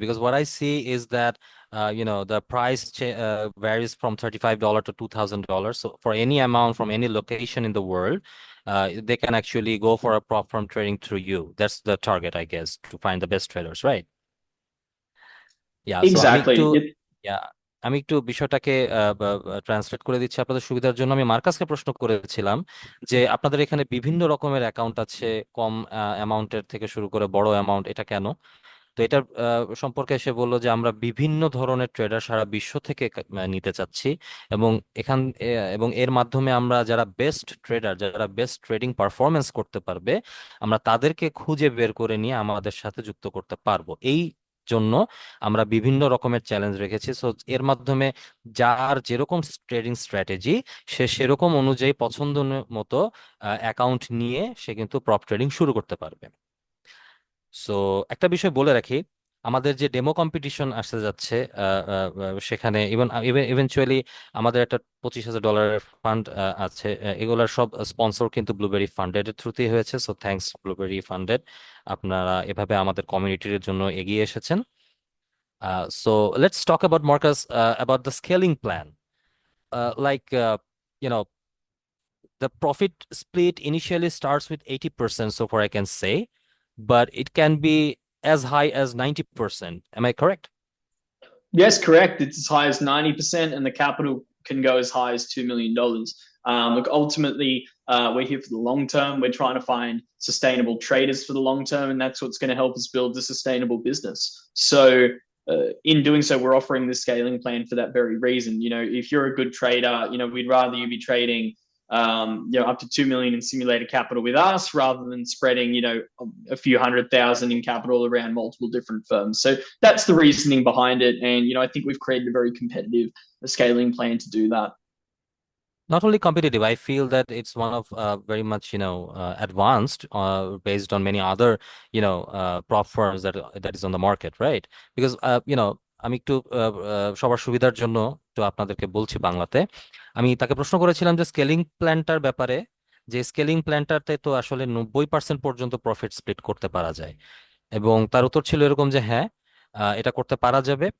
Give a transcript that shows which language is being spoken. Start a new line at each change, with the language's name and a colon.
English: Because what I see is that, the price varies from $35 to $2,000. So for any amount from any location in the world, they can actually go for a prop firm trading through you. That's the target, I guess, to find the best traders, right? Yeah. So Exactly.
Bangla: yeah, আমি একটু বিষয়টাকে translate করে দিচ্ছি আপনাদের সুবিধার জন্য। আমি মার্কাসকে প্রশ্ন করেছিলাম যে আপনাদের এখানে বিভিন্ন রকমের অ্যাকাউন্ট আছে, কম অ্যামাউন্টের থেকে শুরু করে বড় অ্যামাউন্ট, এটা কেন? তো এটার সম্পর্কে সে বললো যে আমরা বিভিন্ন ধরনের ট্রেডার সারা বিশ্ব থেকে নিতে চাচ্ছি, এবং এবং এর মাধ্যমে আমরা যারা বেস্ট ট্রেডার, যারা বেস্ট ট্রেডিং পারফরমেন্স করতে পারবে, আমরা তাদেরকে খুঁজে বের করে নিয়ে আমাদের সাথে যুক্ত করতে পারবো। এই জন্য আমরা বিভিন্ন রকমের চ্যালেঞ্জ রেখেছি। সো এর মাধ্যমে যার যেরকম ট্রেডিং স্ট্র্যাটেজি, সে সেরকম অনুযায়ী পছন্দ মতো অ্যাকাউন্ট নিয়ে সে কিন্তু প্রপ ট্রেডিং শুরু করতে পারবে। সো একটা বিষয় বলে রাখি, আমাদের যে ডেমো কম্পিটিশন আসতে যাচ্ছে সেখানে ইভেনচুয়ালি আমাদের একটা $25,000 ফান্ড আছে। এগুলার সব স্পন্সর কিন্তু ব্লুবেরি ফান্ডেড এর থ্রুতেই হয়েছে। সো থ্যাঙ্কস ব্লুবেরি ফান্ডেড, আপনারা এভাবে আমাদের কমিউনিটির জন্য এগিয়ে এসেছেন।
English: So let's talk about Marcus, about the scaling plan. Like the profit split initially starts with 80%, so far I can say, but it can be as high as 90%. Am I correct? Yes, correct. It's as high as 90%, and the capital can go as high as $2 million. Look, ultimately, we're here for the long term. We're trying to find sustainable traders for the long term, and that's what's going to help us build a sustainable business. So, in doing so, we're offering the scaling plan for that very reason. If you're a good trader, we'd rather you be trading up to 2 million in simulated capital with us rather than spreading, a few 100,000 in capital around multiple different firms. So that's the reasoning behind it. And, I think we've created a very competitive scaling plan to do that. Not only competitive, I feel that it's one of very much, advanced, based on many other, prop firms that is on the market, right?
Bangla: Because, আমি একটু সবার সুবিধার জন্য তো আপনাদেরকে বলছি বাংলাতে। আমি তাকে প্রশ্ন করেছিলাম যে স্কেলিং প্ল্যানটার ব্যাপারে, যে স্কেলিং প্ল্যানটাতে তো আসলে 90% পর্যন্ত প্রফিট স্প্লিট করতে পারা যায়। এবং তার উত্তর ছিল এরকম যে হ্যাঁ, এটা করতে পারা যাবে।